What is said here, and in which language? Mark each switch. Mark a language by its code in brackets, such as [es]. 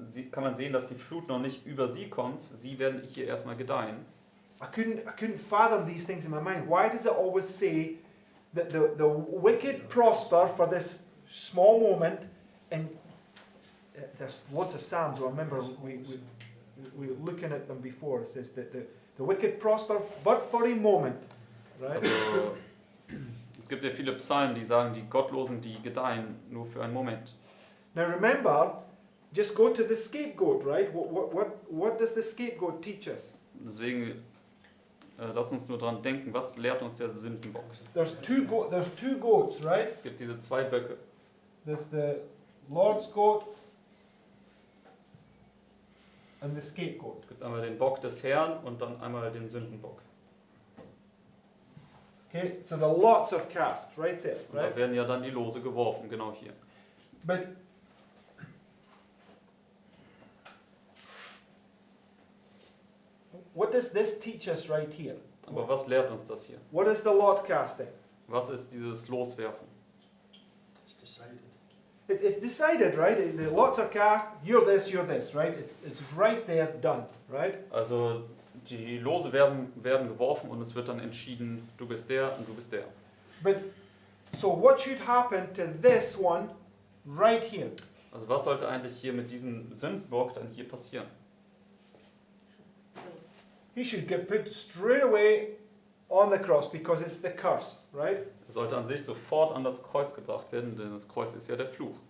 [de] kann man sehen, dass die Flut noch nicht über sie kommt. Sie werden hier erstmal gedeihen. [en] I couldn't fathom these things in my mind. Why does it always say that the wicked prosper for this small moment? And there's lots of Psalms. I remember we were looking at them before. It says that the wicked prosper, but for a moment, right? [de] Also, es gibt ja viele Psalmen, die sagen, die Gottlosen, die gedeihen nur für einen Moment. [en] Now remember, just go to the scapegoat, right? What does the scapegoat teach us? [de] Deswegen lass uns nur dran denken, was lehrt uns der Sündenbock? [en] There's two goats, right? [de] Es gibt diese zwei Böcke. [en] There's the Lord's goat and the scapegoat. [de] Es gibt einmal den Bock des Herrn und dann einmal den Sündenbock. [en] Okay, so the lots are cast right there, [de] Und da [en] right? [de] werden ja dann die Lose geworfen, genau hier. [en] But what does this teach us right here? [de] Aber was lehrt uns das hier? [en] What is the lot casting? [de] Was ist dieses Loswerfen? [en] It's decided. It's decided, right? The lots are cast. You're this, right? It's right there, done, right? [de] Also die Lose werden geworfen und es wird dann entschieden, du bist der und du bist der. [en] But so what should happen to this one right here? [de] Also was sollte eigentlich hier mit diesem Sündenbock dann hier passieren? [en] He should get put straight away on the cross because it's the curse, right? [de] Er sollte an sich sofort an das Kreuz gebracht werden, denn das Kreuz ist ja der Fluch.